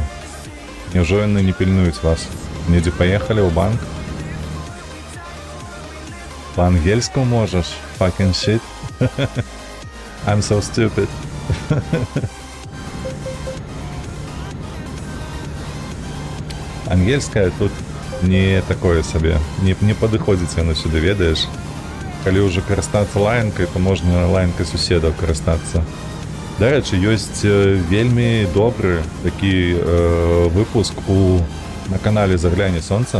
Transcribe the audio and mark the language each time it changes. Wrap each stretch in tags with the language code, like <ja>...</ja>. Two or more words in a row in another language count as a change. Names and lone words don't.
<be>Няўжо яны не пільнуюць вас? Недзе паехалі ў банк? По-ангельску можаш?</be> <en>Fucking shit. I'm so stupid.</en> <be>Ангельская тут не такое сабе. Не падыходзіць яно сюды, ведаеш? Калі ўжо карыстацца лаянкай, то можна лаянкай суседаў карыстацца. Дарэчы, ёсць вельмі добры такі выпуск на канале «Загляне сонца».</be>